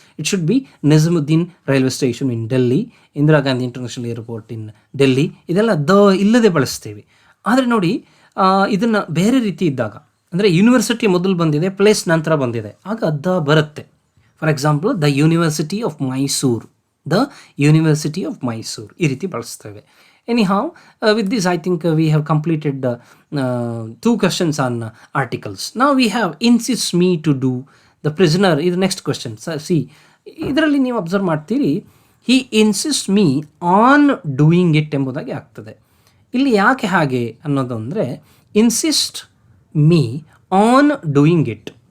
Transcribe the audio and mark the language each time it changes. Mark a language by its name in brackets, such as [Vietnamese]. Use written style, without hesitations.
[English] It should be Nizamuddin railway station in Delhi, Indira Gandhi international airport in Delhi. [Kannada] ಇದೆಲ್ಲ the ಇಲ್ಲದೆ ಬಳಸ್ತೇವೆ. ಆದರೆ ನೋಡಿ, ಇದನ್ನು ಬೇರೆ ರೀತಿ ಇದ್ದಾಗ, ಅಂದರೆ ಯೂನಿವರ್ಸಿಟಿ ಮೊದಲು ಬಂದಿದೆ, ಪ್ಲೇಸ್ ನಂತರ ಬಂದಿದೆ, ಆಗ ದ ಬರುತ್ತೆ. [English] for example, the university of Mysore, the university of Mysore, [Kannada] ಈ ರೀತಿ ಬಳಸ್ತೇವೆ. [English] Anyhow, with this, I think we have completed 2 questions on articles. Now we have insists me to do. The prisoner is the next question. See, [Kannada] ಇದರಲ್ಲಿ ನೀವು observe ಮಾಡ್ತೀರಿ, [English] he insists me on doing it [Kannada] ಎಂಬುದಾಗಿ ಆಗ್ತದೆ. ಇಲ್ಲಿ ಯಾಕೆ ಹಾಗೆ ಅನ್ನೋದು ಅಂದರೆ, [English] Insist me on doing it.